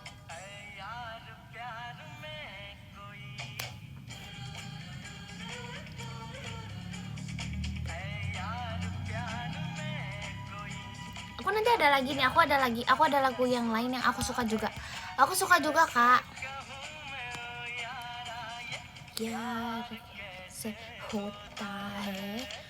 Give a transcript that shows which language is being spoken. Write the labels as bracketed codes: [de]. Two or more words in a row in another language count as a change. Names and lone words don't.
[id] Aku nanti ada lagi nih, aku ada lagu yang lain yang aku suka juga. Aku suka juga kak. [hi] यार कैसे होता है.